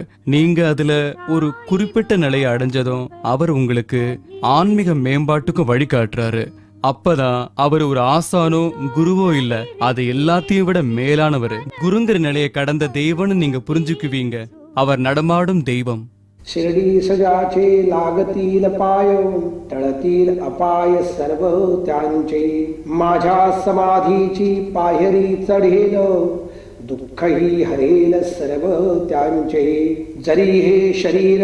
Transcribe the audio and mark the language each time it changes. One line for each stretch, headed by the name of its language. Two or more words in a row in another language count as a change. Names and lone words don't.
Tamil: நீங்க அதுல ஒரு குறிப்பிட்ட நிலையை அடைஞ்சதும் அவர் உங்களுக்கு ஆன்மீக மேம்பாட்டுக்கும் வழிகாட்டுறாரு. அப்பதான் அவர் ஒரு ஆசானோ குருவோ இல்ல, அது எல்லாத்தையும் விட மேலானவர். குருங்கிற நிலையை கடந்த தெய்வம்னு நீங்க புரிஞ்சுக்குவீங்க. அவர் நடமாடும் தெய்வம்.
Marathi: शिरडी सजाचे लागतील पाय टळतील अपाय सर्व त्यांचे माझ्या समाधीची पायरी चढेल दुःखही हरेल सर्व त्यांचे जरी हे शरीर